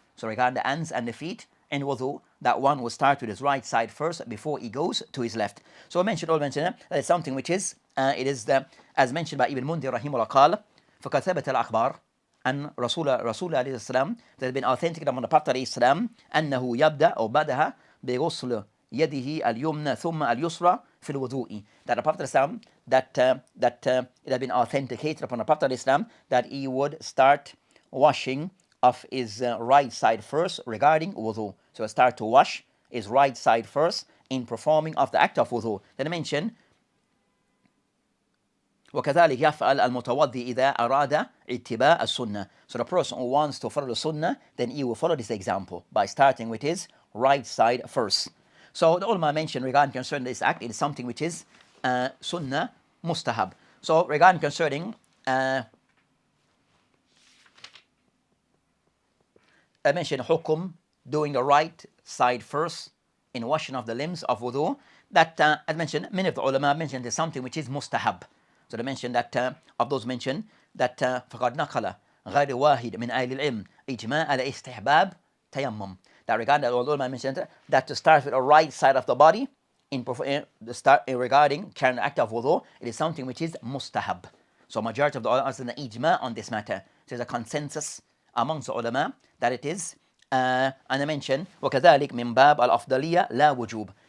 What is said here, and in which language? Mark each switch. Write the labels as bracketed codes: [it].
[en] So regarding the hands and the feet, in wudu, that one will start with his right side first before he goes to his left. So I mentioned that it's something which is, as mentioned by Ibn Mundhir rahimahullah [ar] قال فقد ثبت الأخبار أن رسول الله عليه السلام, [en] that has been authentic among the Prophet [ar] عليه السلام أنه يبدأ أو بدأ بغسل يده اليمنى ثم اليسرى في الوضوء. [en] That the Prophet Islam, that it had been authenticated upon the Prophet Islam that he would start washing of his right side first regarding wudu. So start to wash his right side first in performing of the act of wudu. Then I mention [ar] وكذلك يفعل المتوضي إذا أراد اتباع السنة. [en] So the person who wants to follow the sunnah, then he will follow this example by starting with his right side first. So the ulama mentioned regarding concerning this act, it is something which is sunnah mustahab. So regarding concerning I mentioned hukum doing the right side first in washing of the limbs of wudu. That I mentioned, many of the ulama mentioned is something which is mustahab. So they mentioned that [ar] of those mentioned that فقد نقل غير واحد من أهل العلم إجماع على استحباب تيمم. [en] That regarding that ulama mentioned that to start with the right side of the body in regarding carrying the act of wudu, it is something which is mustahab. So majority of the ulama is in the ijma on this matter. There's a consensus amongst the ulama that it is and I mentioned [ar] وكذلك من باب الأفضلية لا وجوب.